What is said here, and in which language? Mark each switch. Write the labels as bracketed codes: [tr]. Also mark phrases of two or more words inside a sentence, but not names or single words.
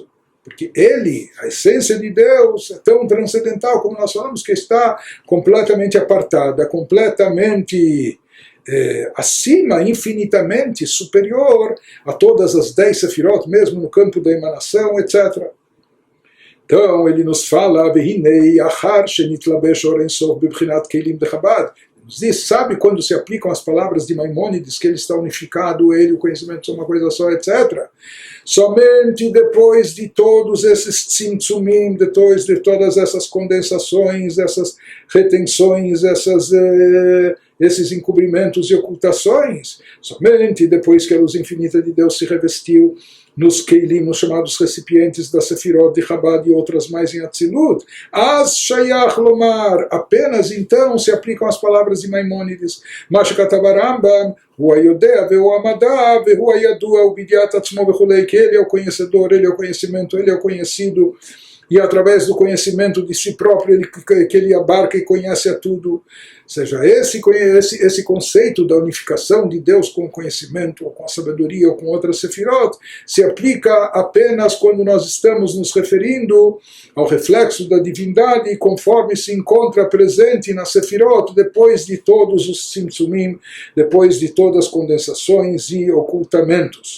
[pt] Porque ele, a essência de Deus, é tão transcendental, como nós falamos, que está completamente apartada, completamente acima, infinitamente superior a todas as 10 sefirot, mesmo no campo da emanação, etc. Então, ele nos fala, [he] והנה אחר שנתלבש אור אין סוף בבחינת כלים דחב"ד. [pt] Nos diz, sabe quando se aplicam as palavras de Maimônides, que ele está unificado, ele, o conhecimento são uma coisa só, etc. Somente depois de todos esses tzimtzumim, depois de todas essas condensações, essas retenções, esses encobrimentos e ocultações, somente depois que a luz infinita de Deus se revestiu nos Keilim, nos chamados recipientes da Sefirot de Chabad e outras mais em Atzilut, [he] אז שייך לומר, [pt] apenas então se aplicam as palavras de Maimônides, [he] מה שכתב הרמב"ם, הוא היודע והוא המדע והוא הידוע ובידיעת עצמו וכולי, [pt] que ele é o conhecedor, ele é o conhecimento, ele é o conhecido, e através do conhecimento de si próprio que ele abarca e conhece a tudo. Ou seja, esse conceito da unificação de Deus com o conhecimento, ou com a sabedoria, ou com outras sefirot, se aplica apenas quando nós estamos nos referindo ao reflexo da divindade, conforme se encontra presente na sefirot, depois de todos os tzimtzumim, depois de todas as condensações e ocultamentos.